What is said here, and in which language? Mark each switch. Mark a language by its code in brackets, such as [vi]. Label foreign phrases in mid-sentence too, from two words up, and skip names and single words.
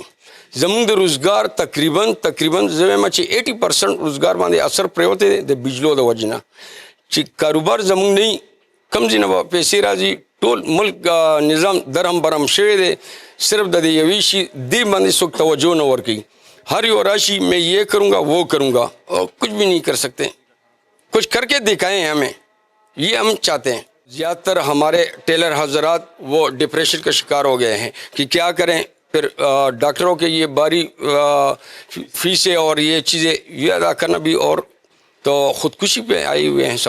[ps] زمونږ د روزګار تقریبا زه وایم چې 80% روزګار باندې اثر پرېوتی دی د بجلو د وجې نه چې کاروبار زمونږ نه کم ځای نه به پیسې راځي. ټول ملک نظام درهم برهم شوی دی, صرف د دې یوې شي دې باندې څوک توجه نه ورکوي. [ur] ہر یو راشی میں یہ کروں گا وہ کروں گا, اور کچھ بھی نہیں کر سکتے. کچھ کر کے دکھائیں ہمیں, یہ ہم چاہتے ہیں. زیادہ تر ہمارے ٹیلر حضرات وہ ڈپریشن کا شکار ہو گئے ہیں کہ کیا کریں. پھر ڈاکٹروں کے یہ باری فیسیں اور یہ چیزیں یہ ادا کرنا بھی, اور تو خودکشی پہ آئے ہوئے ہیں سب.